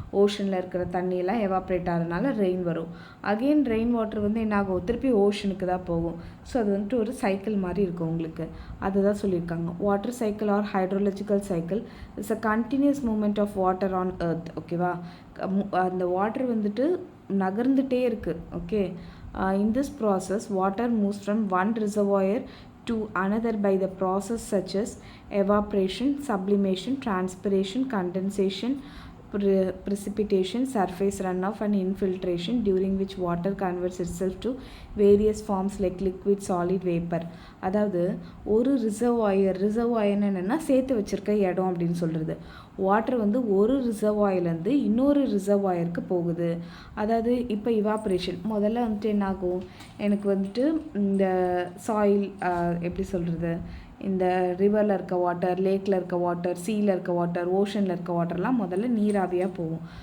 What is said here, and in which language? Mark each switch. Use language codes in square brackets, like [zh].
[ta] ஓஷனில் இருக்கிற தண்ணியெல்லாம் எவாப்ரேட் ஆகிறதுனால ரெயின் வரும். அகெயின் ரெயின் வாட்டர் வந்து என்ன ஆகும், திருப்பி ஓஷனுக்கு தான் போகும். ஸோ அது வந்துட்டு ஒரு சைக்கிள் மாதிரி இருக்கும் உங்களுக்கு. அதுதான் சொல்லியிருக்காங்க. [en] Water cycle or hydrological cycle is a continuous movement of water on earth. [ta] ஓகேவா, அந்த வாட்டர் வந்துட்டு நகர்ந்துகிட்டே இருக்குது. [en] Okay, in this process water moves from one reservoir to another by the process such as evaporation, sublimation, transpiration, condensation, precipitation, surface runoff and infiltration, during which water converts itself to various forms like liquid, solid, vapor. [ta] அதாவது ஒரு ரிசர்வாயர்னு என்னென்னா சேர்த்து வச்சுருக்க இடம் அப்படின்னு சொல்கிறது. Water வந்து ஒரு ரிசர்வாயர்லேருந்து இன்னொரு ரிசர்வாயருக்கு போகுது. அதாவது இப்போ இவாப்ரேஷன் முதல்ல வந்துட்டு என்னாகும், எனக்கு வந்துட்டு இந்த சாயில் எப்படி சொல்கிறது, இந்த ரிவரில் இருக்க வாட்டர், லேக்கில் இருக்க வாட்டர், சீயில் இருக்க வாட்டர், ஓஷனில் இருக்க வாட்டர்லாம் முதல்ல நீராவியாக போகும்.